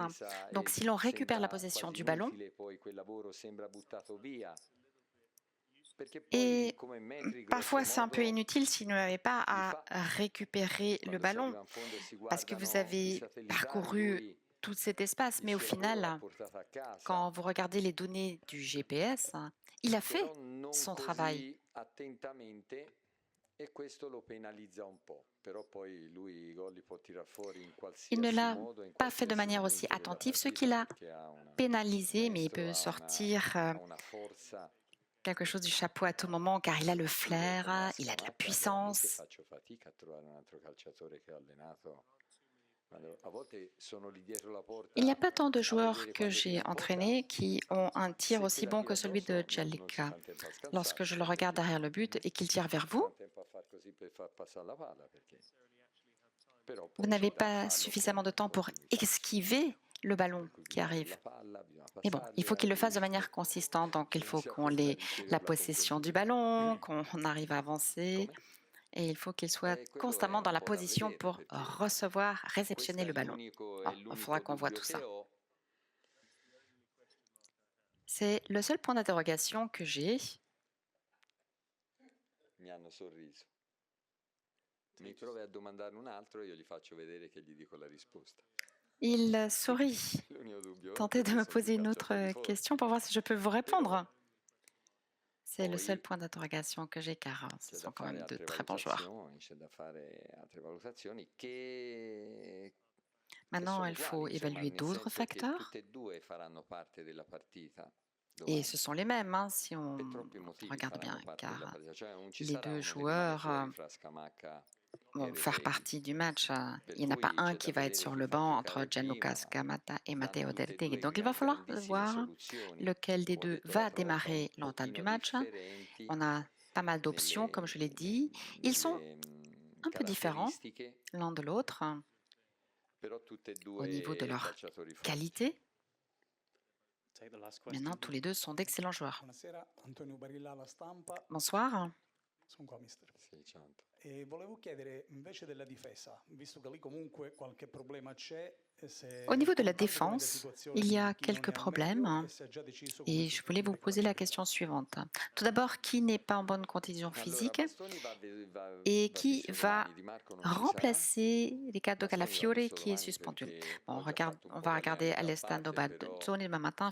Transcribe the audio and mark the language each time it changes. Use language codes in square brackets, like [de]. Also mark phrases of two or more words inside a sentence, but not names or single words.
[fr] Donc si l'on récupère la possession du ballon, et parfois c'est un peu inutile si vous n'avez pas à récupérer le ballon, parce que vous avez parcouru tout cet espace, mais au final, quand vous regardez les données du GPS, il a fait son travail. [it] E questo lo penalizza un po', però poi lui i gol li può tirar fuori in [fr] Il ne [it] qualsiasi [fr] l'a [it] modo, in [fr] pas fait de [it] qualsiasi [fr] manière aussi [it] momento della [fr] attentive, ce qui [it] partita, [fr] l'a [it] perché ha una [fr] pénalisé, mais il [it] maestro, [fr] peut sortir [it] ha una forza. [fr] quelque chose du chapeau à tout moment car il a le [it] Io come [fr] flair, il a de la [it] Scamacca veramente [fr] puissance. [it] faccio fatica a trovare un altro calciatore che ho allenato. A volte sono lì dietro la porta [fr] Il n'y a pas tant de [it] a [fr] joueurs [it] vedere [fr] que [it] quando tira [fr] j'ai [it] in porta. [fr] entraînés qui ont un tir [it] Se te [fr] aussi [it] la [fr] bon que [it] tira [fr] celui de [it] addosso non si [fr] Djelica. [it] fa in tempo a scansarsi, [fr] Lorsque je le [it] perché [fr] regarde derrière le but et qu'il tire vers [it] fa [fr] vous, [it] in tempo a far così per far passare la palla, perché però [fr] vous [it] poi [fr] n'avez [it] bisogna [fr] pas [it] farlo [fr] suffisamment de [it] con [fr] temps pour [it] continuità. [fr] esquiver le ballon [it] Per cui [fr] qui [it] bisogna avere [fr] arrive. [it] la palla, bisogna [fr] Mais bon, il faut qu'il le fasse de manière consistante, donc il faut qu'on ait la possession du ballon, qu'on arrive à avancer, [it] Come? [fr] et il faut qu'il soit [it] Quello [fr] constamment [it] è [fr] dans [it] un [fr] la [it] po' da [fr] position [it] vedere, [fr] pour [it] perché [fr] recevoir, réceptionner [it] questo [fr] le ballon. [it] è [fr] Bon, il faudra [it] l'unico [fr] qu'on voit [it] dubbio [fr] tout [it] che [fr] ça. [it] ho. [fr] C'est le seul point d'interrogation que j'ai. [it] Mi hanno sorriso. Mi provi a domandarne un altro e io gli faccio vedere che gli dico la risposta. [fr] Il sourit. [it] L'unico dubbio [fr] Tentez de me poser une autre question pour voir si je peux vous répondre. C'est le seul point d'interrogation que j'ai car ce sont quand même de très bons joueurs. [it] C'è da fare altre valutazioni che [fr] Maintenant, [it] sono [fr] il faut [it] uguali, insomma, [fr] évaluer [it] nel [fr] d'autres [it] senso che [fr] facteurs. [it] tutte e due faranno parte della partita [fr] Et ce [it] domani. [fr] sont les mêmes, hein, si on [it] Per troppi motivi [fr] regarde bien, [it] faranno parte della [fr] car [it] partita. Cioè non ci [fr] les [it] sarà [fr] deux [it] uno che rimane [fr] joueurs [it] fuori fra Scamacca e [fr] vont faire [it] Retegui. [fr] partie du match. [it] Per [fr] Il n'y en a pas [it] cui [fr] un [it] c'è [fr] qui [it] da [fr] va être [it] vedere [fr] sur [it] chi [fr] le [it] fa [fr] banc entre [it] giocare [fr] Gianluca [it] prima, [fr] Scamata et [it] danno [fr] Matteo [it] tutte e [fr] Retegui. [it] due [fr] Donc il va falloir [it] grandissime [fr] voir [it] soluzioni. [fr] lequel des [it] Come ho [fr] deux [it] detto [fr] va [it] l'altra volta, [fr] démarrer [it] un [fr] l'entame du [it] pochino [fr] match. [it] differenti [fr] On a pas mal d'options, comme je l'ai dit. Ils sont un peu différents [it] caratteristiche, [fr] l'un de l'autre [it] però tutte e [fr] au niveau de [it] due [fr] leur [it] calciatori forti. [fr] qualité. [en] Take the last question. [fr] Maintenant, tous les deux sont d'excellents joueurs. [it] Buonasera, Antonio Barilla alla stampa. [fr] Bonsoir. [it] Sono qua, mister. Sì, certo. E volevo chiedere invece della difesa, visto che lì comunque qualche problema c'è. [fr] Au niveau de la défense, il y a quelques problèmes et je voulais vous poser la question suivante. Tout d'abord, qui n'est pas en bonne condition physique et qui va remplacer Riccardo Calafiore qui est suspendu? Bon, on va regarder Alessandro Baldoni demain matin.